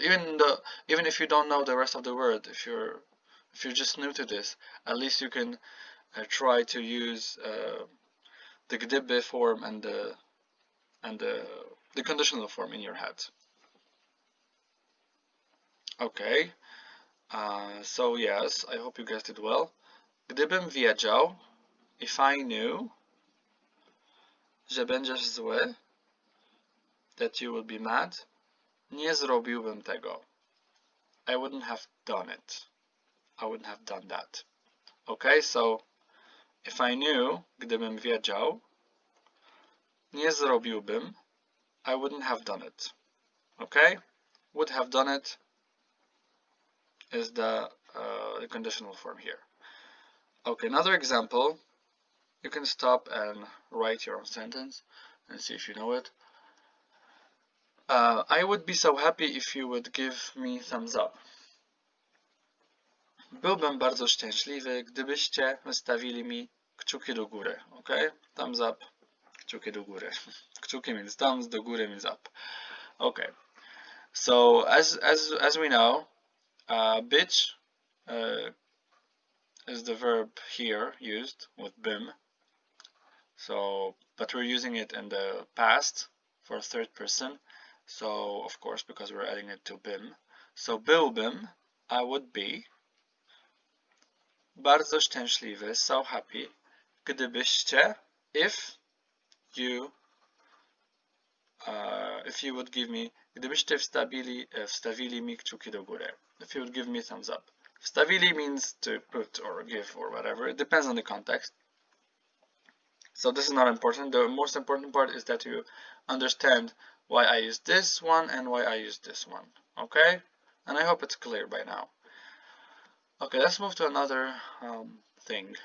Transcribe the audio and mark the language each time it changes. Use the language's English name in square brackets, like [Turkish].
[English] Even if you don't know the rest of the word, if you're just new to this, at least you can try to use the gdyby form and the conditional form in your head. Okay, so yes, I hope you guessed it well. [Polish] Gdybym wiedział, [English] if I knew, [Polish] że będziesz zły, [English] that you will be mad, [Polish] nie zrobiłbym tego. [English] I wouldn't have done it. I wouldn't have done that. Okay, so if I knew, [Polish] gdybym wiedział, nie zrobiłbym, [English] I wouldn't have done it. Okay, would have done it is the conditional form here. Okay, another example. You can stop and write your own sentence and see if you know it. I would be so happy if you would give me thumbs up. [Polish] Byłbym bardzo szczęśliwy, gdybyście wystawili mi kciuki do góry. [English] Okay? Thumbs up, [Polish] kciuki do góry. [English] Kciuki means thumbs, [Polish] do góry [English] means up. Okay. So as we know, być is the verb here used with bym. So, but we're using it in the past for third person. So, of course, because we're adding it to bym. So, byłbym, I would be. [Polish] Bardzo szczęśliwy, [English] so happy. [Polish] Gdybyście, [English] if you would give me, [Polish] gdybyście wstawili mi kciuki do góry. [English] If you would give me thumbs up. Wstawili means to put or give or whatever. It depends on the context. So this is not important. The most important part is that you understand why I use this one and why I use this one. Okay? And I hope it's clear by now. Okay, let's move to another thing.